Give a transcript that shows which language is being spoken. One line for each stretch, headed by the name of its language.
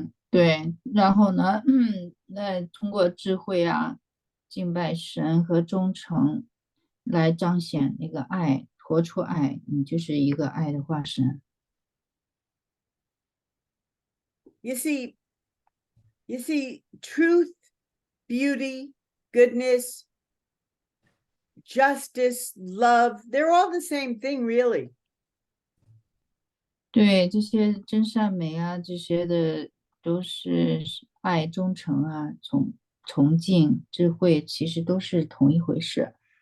Chinese: 对，然后呢，那通过智慧啊、敬拜神和忠诚来彰显那个爱，活出爱，你就是一个爱的化身。
English: You see, truth, beauty, goodness, justice, love, they're all the same thing, really.
Chinese: 对，这些真善美啊，这些的都是爱、忠诚啊、崇敬、智慧，其实都是同一回事。